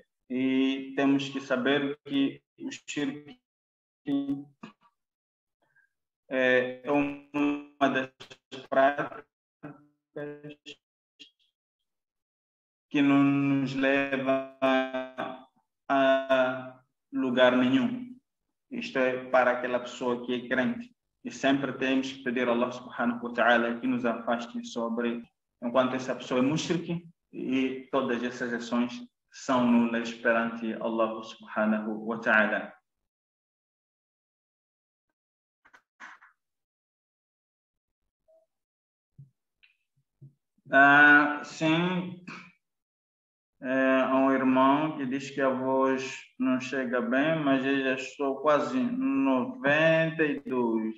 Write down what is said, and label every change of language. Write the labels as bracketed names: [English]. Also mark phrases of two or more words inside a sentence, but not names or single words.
[Portuguese] E temos que saber que o shirk é uma das práticas que não nos leva a lugar nenhum. Isto é para aquela pessoa que é crente. E sempre temos que pedir a Allah [Arabic] سبحانه وتعالى [Portuguese] que nos afaste sobre, enquanto essa pessoa é mushrik, e todas essas ações são nulas perante Allah [Arabic] سبحانه وتعالى. [Portuguese] Sim, há um irmão que diz que a voz não chega bem, mas eu já estou quase 92.